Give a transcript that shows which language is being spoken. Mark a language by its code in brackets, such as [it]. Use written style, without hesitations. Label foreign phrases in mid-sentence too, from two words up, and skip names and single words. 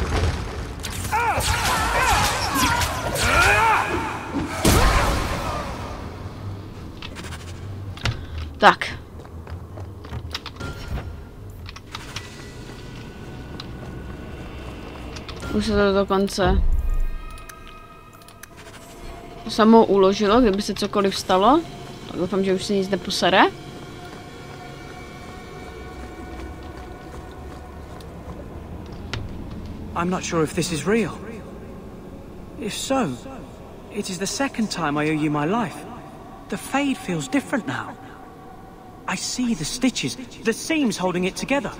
[cs] Tak. Už se to dokonce samo uložilo, kdyby se cokoliv stalo. Tak doufám, že už si nic neposere. [en] I'm not sure if this is real. If so, it is the second time I owe you my life. The fade feels different now. I see the stitches, the seams holding it together.